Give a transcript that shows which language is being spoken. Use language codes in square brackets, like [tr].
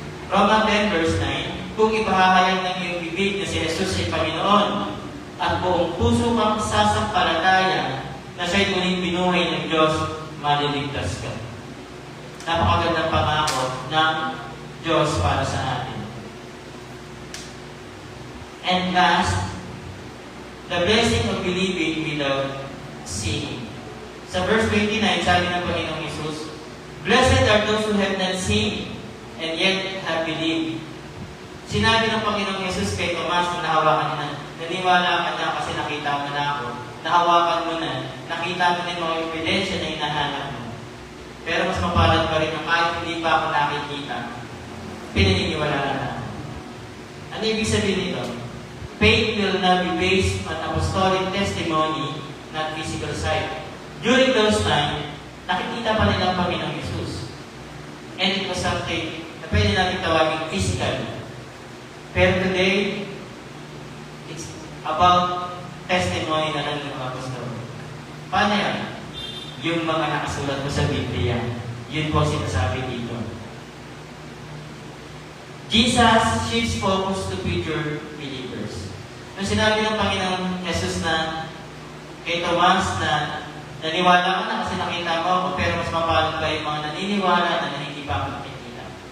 [tl] Romans 10 verse 9, kung ipahahayag ng iyong bibig na si Jesus ay Panginoon at buong puso kang sasampalataya na siya'y muling binuhay ng Diyos, maliligtas ka. Napakagandang pangako ng Diyos para sa atin. [en] And last, the blessing of believing without seeing. [tl] Sa verse 29, sabi ng Panginoong Jesus, [en] Blessed are those who have not seen and yet have believed. [tl] Sinabi ng Panginoong Jesus kay Tomas na nahawakan na, naniwala ka na kasi nakita mo na ako, nahawakan mo na, nakita mo na yung mga ebidensya na hinahanap mo. Pero mas mapalad pa rin na kahit hindi pa ako nakikita, pinaniniwalaan na. Ano ibig sabihin nito? [en] Faith will now be based on apostolic testimony, not physical sight. During those times, [tl] nakikita pa nila ang Panginoong Jesus. [en] And it was something [tl] na pwede natin tawagin [en] physical. [tl] Pero [en] today, it's about testimony [tl] na lang ng mga apostol. Paano yan? Yung mga nakasulat mo sa Biblia. Yun po sinasabi dito. [en] Jesus shifts focus to future believers. [tl] Nung sinabi ng Panginoong Jesus na kay Tomas na naniwala ka na kasi nakita mo ako, pero mas mapalad pa yung mga naniniwala na hindi pa ako nakikita.